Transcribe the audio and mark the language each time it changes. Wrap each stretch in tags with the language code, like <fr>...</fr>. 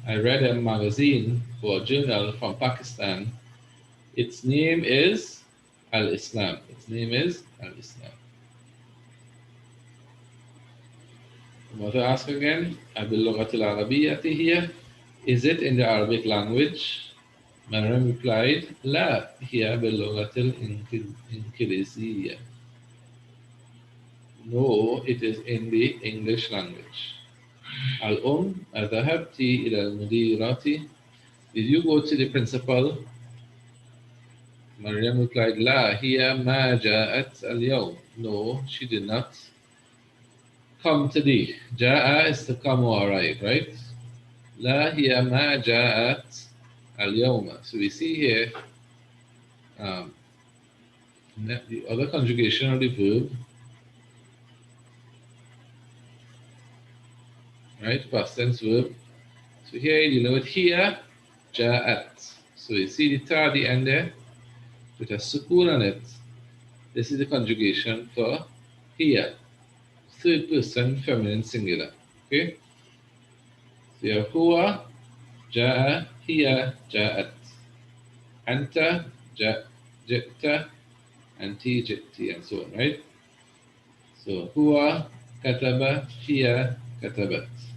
<en>I read a magazine or a journal from Pakistan. Its name is Al-Islam. Its name is Al-Islam. The mother asked again,</en> <ar>باللغة العربية هي?</ar> <en>Is it in the Arabic language? Mariam replied,</en> <ar>لا هي باللغة الإنجليزية.</ar> <en>No, it is in the English language.</en> <ar>الأم أذهبت إلى المديرة?</ar> <en>Did you go to the principal? Mariam replied,</en> <ar>لا هي ما جاءت اليوم.</ar> <en>No, she did not come today. جاء is to come or arrive, right?</en> <ar>لا هي ما جاءت اليوم.</ar> <en>So we see here um, the other conjugation of the verb, right? Past tense verb. So here you know it here, جاءت. So you see the ta at the end there with a sukoon on it. This is the conjugation for here, third person feminine singular. Okay? So you have huwa, جاء, هي, جاءت. أنت, جئت, أنتِ, جئتِ, and so on, right?</en> <ar>So هو كتب, هي كتبت.</ar>